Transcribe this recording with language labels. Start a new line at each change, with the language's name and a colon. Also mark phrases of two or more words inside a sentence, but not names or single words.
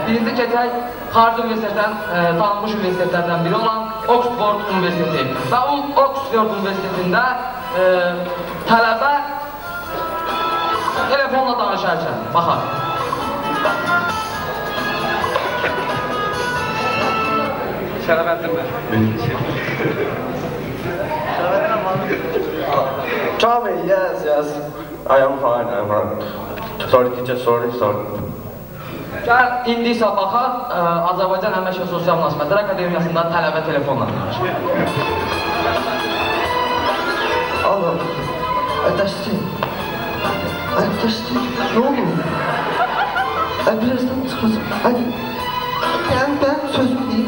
Azerbaijani: Birinci keçək, xarici universitetdən, tanınmış universitetlərdən biri olan Oxford Universiteti. Və o Oxford Universitetində tələbə telefonla danışarkən, baxaq. Şərəfəttin mən.
English: Tommy, yes. I am fine. Sorry teacher, sorry.
Azerbaijani: Gəl, indi isə baxaq, Azərbaycan Əmək və Sosial Münasibətlər Akademiyasında tələbə telefonla danışır. Alo, dəstək,
Turkish: ne olur?
Azerbaijani: Birazdan çıxacaq. Ben sözümü deyim.